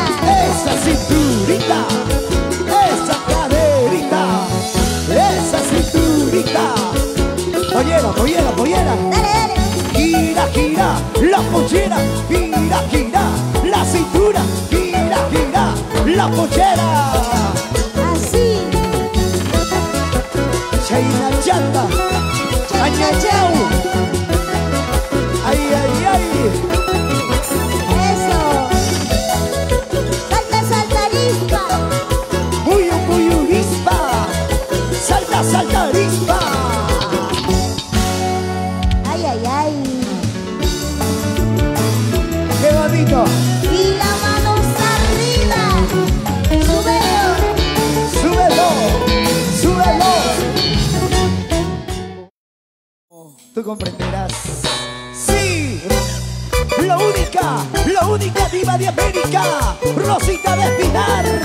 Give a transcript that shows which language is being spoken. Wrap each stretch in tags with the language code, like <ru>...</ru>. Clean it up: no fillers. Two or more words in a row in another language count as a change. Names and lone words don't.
<es>Esa cinturita. Esa caderita. Esa cinturita. Pollera, pollera, pollera. Dale, dale. Gira, gira, la pollera, gira, gira, la cintura, gira, gira, la pollera. Así. Chaina chanta, añachau. Ay, ay, ay. Eso. Salta, salta, arispa. Muy avispa. Salta, salta, arispa. Ay, ay, ay. Qué bonito. Y las manos arriba. Súbelo. Súbelo, súbelo. Tú comprenderás. Sí, la única diva de América, Rosita de Espinar.</es>